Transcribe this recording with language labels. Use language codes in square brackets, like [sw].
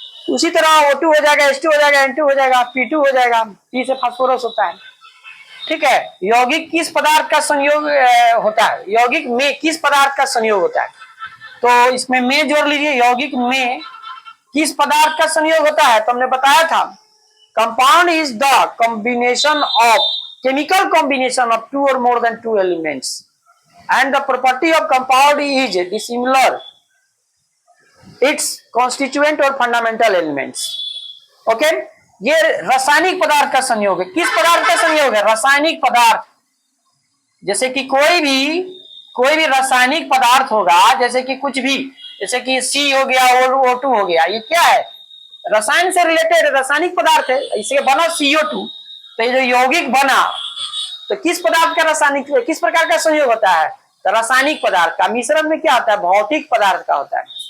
[hi] उसी तरह O2 हो जाएगा, H2 हो जाएगा, N2 हो जाएगा, P2 हो जाएगा, P से फास्फोरस होता है, ठीक है। यौगिक किस पदार्थ का संयोग होता है? यौगिक में किस पदार्थ का संयोग होता है? तो इसमें में जोड़ लीजिए, यौगिक में किस पदार्थ का संयोग होता है? तो हमने बताया था [en] Compound is the combination of chemical combination of two or more than two elements and the property of compound is dissimilar its constituent or fundamental elements. [hi] Okay, ये रासायनिक पदार्थ का संयोग है। किस पदार्थ का संयोग है? रासायनिक पदार्थ। जैसे कि कोई भी रासायनिक पदार्थ होगा, जैसे कि कुछ भी, जैसे कि C हो गया और O2 हो गया, ये क्या है? रसायन से रिलेटेड रासायनिक पदार्थ है। इससे बना CO2, तो ये जो यौगिक बना, तो किस पदार्थ का रासायनिक, किस प्रकार का संयोग होता है? तो रासायनिक पदार्थ का। मिश्रण में क्या होता है? भौतिक पदार्थ का होता है।